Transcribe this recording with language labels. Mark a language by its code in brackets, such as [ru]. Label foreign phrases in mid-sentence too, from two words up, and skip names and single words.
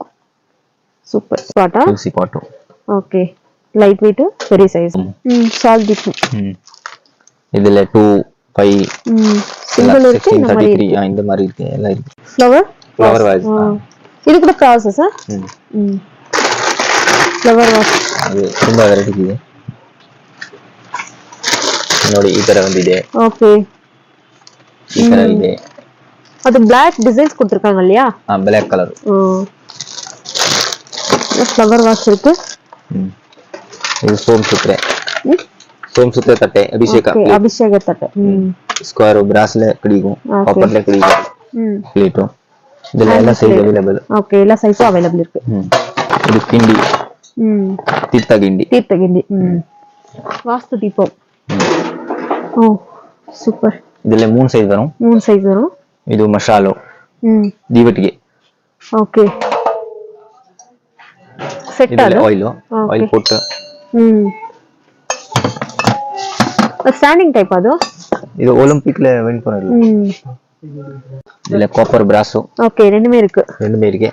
[ta] சூப்பர். பாட்டா? துளசி பாட்டு. ஓகே. [en] light weight, [ta] பெரிய சைஸ். சால் டிப். இதுல 2 5 சிங்கிள் இருக்கு. இந்த மாதிரி இருக்கு. எல்லாம் இருக்கு. ஃப்ளவர் வாஸ். இது கூட ப்ராசஸ். [en] flower vase [kn] ಅದು ತುಂಬಾ ವೆರೈಟಿ ಇದೆ ನೋಡಿ ಈ ತರ ಬಂದಿದೆ ಓಕೆ ಈ ತರ ಇದೆ ಅದು [en] block designs [ta] கொடுத்திருக்காங்க இல்லையா [en] black colour flower vase [ta] இருக்கு இது சோம்சுத்ரே தட்டை அபிஷேக தட்டை ஸ்கொயர் பிராஸ்ல கிடைக்கும் காப்பர்ல கிடைக்கும் பிளேட்டோ [kn] ಇದೆಲ್ಲ ಎಲ್ಲ [en] size available [kn] ಓಕೆ ಎಲ್ಲ [en] size available [kn] ಇருக்கு ಇದು ಕಿಂಡಿ ತೀರ್ಥಗಿಂಡಿ ವಾಸ್ತು ದೀಪಂ ಓ ಸೂಪರ್ ಇದೆಲ್ಲ ಮೂರು ಸೈಜ್ ವரும் ಇದು ಮಶಾಲೋ ದೀವಟಿಗೆ [en] okay set [ta] இதுல அது ஆயில் ஆயில் போட்டு [en] standing type [ta] அது இது ஒலிம்பிக்ல வின் பண்ணது. இதுல [en] copper brass [ta] ஓகே ரெண்டுமே இருக்கு. இருக்கு.